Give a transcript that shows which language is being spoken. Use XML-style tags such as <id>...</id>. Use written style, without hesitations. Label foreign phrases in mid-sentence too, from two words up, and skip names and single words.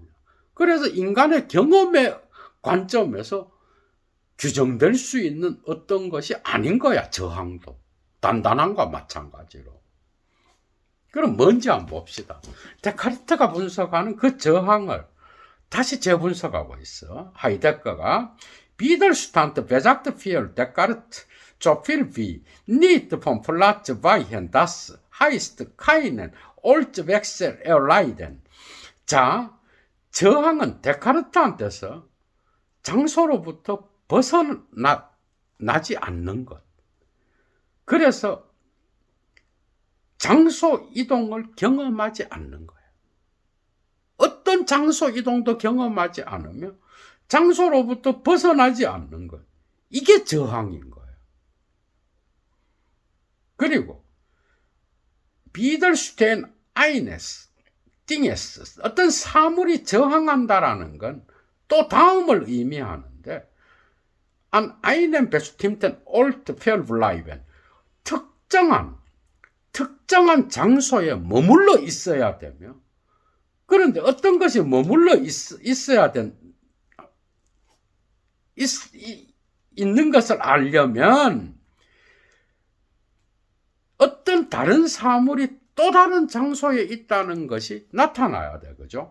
<ko>그래서 인간의 경험의 관점에서 규정될 수 있는 어떤 것이 아닌 거야, 저항도. 단단함과 마찬가지로. 그럼 뭔지 한번 봅시다. 데카르트가 분석하는 그 저항을 다시 재분석하고 있어.</ko> <de>하이데거가 Widerstand besagt für Descartes so viel wie nicht vom Platz weichen, das heißt keinen Ortswechsel erleiden.</de> <ko>자, 저항은 데카르트한테서 장소로부터 벗어나지 않는 것. 그래서 장소 이동을 경험하지 않는 거예요. 어떤 장소 이동도 경험하지 않으며 장소로부터 벗어나지 않는 것. 이게 저항인 거예요. 그리고</ko> <de>widerstehen eines Dinges,</de> <ko>어떤 사물이 저항한다라는 건 또 다음을 의미하는데</ko> <de>an einem bestimmten Ort verbleiben,</de> <ko>특정한 장소에 머물러 있어야 되며, 그런데 어떤 것이 머물러 있어야 있는 것을 알려면 어떤 다른 사물이 또 다른 장소에 있다는 것이 나타나야 돼, 그죠?</ko>